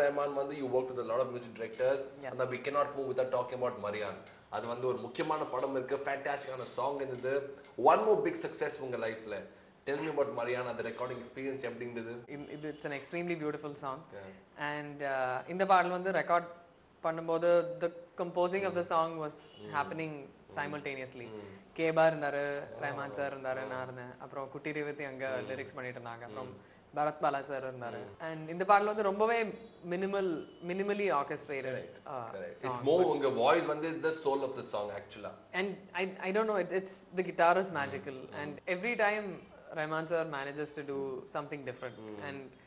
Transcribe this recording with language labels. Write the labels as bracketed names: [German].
[English] Rahman வந்து you worked with a lot of music directors Yes. and we cannot move without talking about Marian. [Tamil] அது வந்து ஒரு முக்கியமான படம் இருக்கு ஃபேண்டாஸ்டிக்கான சாங் இருந்தது [English] one more big success [Tamil] உங்க லைஃப்ல [English] tell me about Marian [Tamil] அந்த recording experience எப்படி இருந்தது [English] it's an extremely beautiful song Yeah. [Tamil] and இந்த பாடல் வந்து ரெக்கார்ட் பண்ணும்போது [English] the composing of the song was happening simultaneously [Tamil] கேபா இருந்தாரு ரஹ்மான் சார் இருந்தாரு நான் இருந்தேன் அப்புறம் குட்டி ரேவதி அங்க லிரிக்ஸ் பண்ணிட்டு இருந்தாங்க அப்புறம் பரத் பாலா சார் இருந்தாரு அண்ட் இந்த பாடல் வந்து ரொம்பவே [English] minimally orchestrated Correct. song. It's more உங்க voice வந்து is the soul of the song actually. And I don't know, it's the guitar is magical and every time Rahman sir manages to do something different and